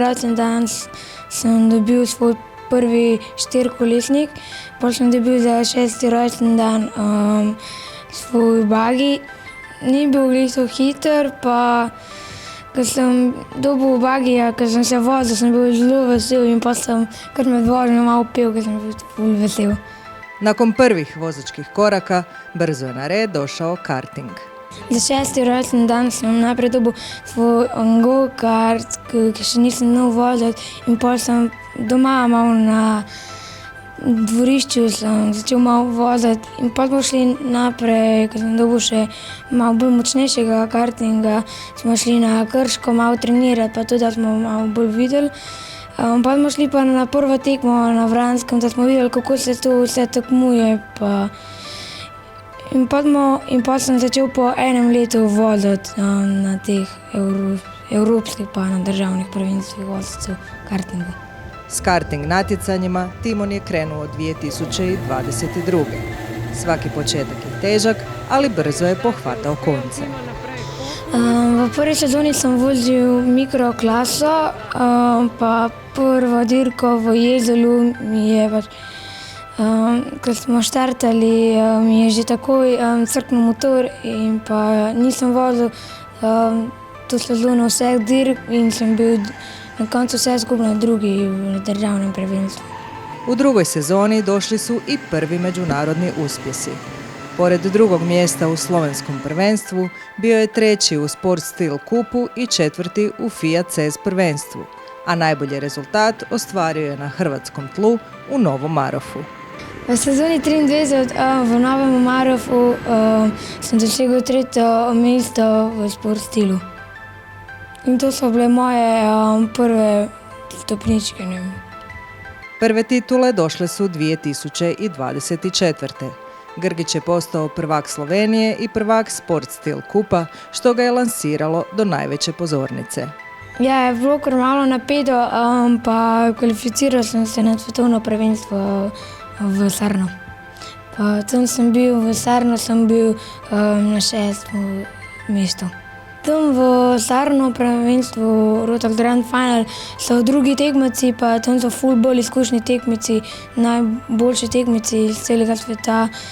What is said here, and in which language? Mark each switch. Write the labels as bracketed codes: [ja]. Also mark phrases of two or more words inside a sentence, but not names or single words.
[sl] rojstni dan, sem dobil svoj prvi 4-kolesnik, potem sem dobil za 6. rojstni dan svoj bagi. Ni bil gliho hiter, pa ko sem dobil bagija, ko sem se vozil, sem bil zelo vesel in pa sem kar med vožnjo malo pel, ko sem bil ful vesel. [hr] Nakon prvih vozačkih koraka brzo je na red došao karting. [sl] Za 6. rojstni dan sem najprej dobil svoj go-kart, ki še nisem znal voziti, in potem sem doma malo na dvorišču sem začel malo voziti in potem smo šli naprej, ko sem dobil še malo bolj močnejšega kartinga, smo šli na Krško malo trenirati, pa tudi da smo malo bolj videli. Potem smo šli pa na prvo tekmo na Vranskem, da smo videli, kako se to vse tekmuje. In potem sem začel po enem letu voziti na teh evropskih pa na državnih prvenstvih voziti kartingu. [hr] S karting natjecanjima Timon je krenuo 2022. Svaki početak je težak, ali brzo je pohvatao konce. [sl] V prvi sezoni sem vozil mikroklaso, pa prvo dirko v Jezelu mi je ko smo štartali, mi je že takoj crknil motor in pa nisem vozil to sezono vseh dirk in sem bil na koncu vse skupno drugi v državnem prvenstvu. [hr] U drugoj sezoni došli su i prvi međunarodni uspjesi. Pored drugog mjesta u slovenskom prvenstvu, bio je treći u Sport Stil kupu i četvrti u Fiat CES prvenstvu, a najbolji rezultat ostvario je na hrvatskom tlu u Novom Marofu. [sl] V sezoni 23 v Novem Marofu sem dosegel 3. mesto v Sport Stilu. In to so bile moje prve stopničke. [hr] Prve titule došle su 2024. Grgić je postao prvak Slovenije i prvak Sport Stil kupa, što ga je lansiralo do najveće pozornice. [sl] Ja, je bilo kar malo napeto, pa kvalificiral sem se na svetovno prvenstvo v Sarnu. Pa tam sem bil, v Sarnu sem bil na 6. mestu. Tam v Sarnu prvenstvu Rotax Grand Final so drugi tekmeci, pa tam so ful bolj izkušeni tekmeci, najboljši tekmeci iz celega sveta.